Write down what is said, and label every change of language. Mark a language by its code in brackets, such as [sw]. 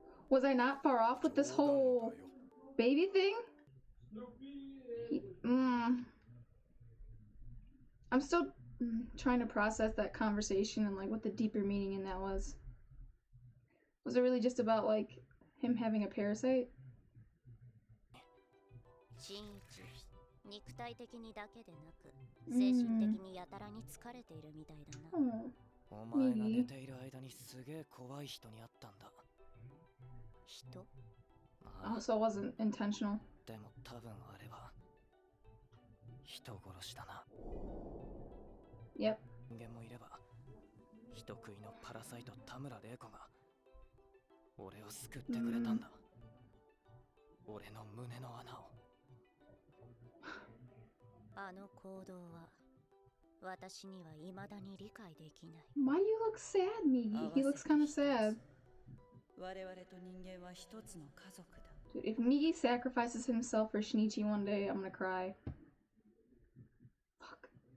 [en] Was I not far off with this whole baby thing? I'm still trying to process that conversation and like what the deeper meaning in that was. Was it really just about like him having a parasite? [ja] 肉体的にだけでなく、精神的にやたらに疲れているみたいだな。お前が寝ている間にすげえ怖い人に会ったんだ。人? [en] Oh, so it wasn't intentional. [ja] でも多分あれは人殺しだな。 [en] Yep. [ja] 人間もいれば、人食いのパラサイト田村玲子が俺を救ってくれたんだ。俺の胸の穴を。あの行動は私には未だに理解できない。 [en] Why do you look sad, Migi? He looks kind of sad. [ja] 我々と人間は一つの家族だ。 [en] Dude, if Migi sacrifices himself for Shinichi one day, I'm gonna cry. Fuck.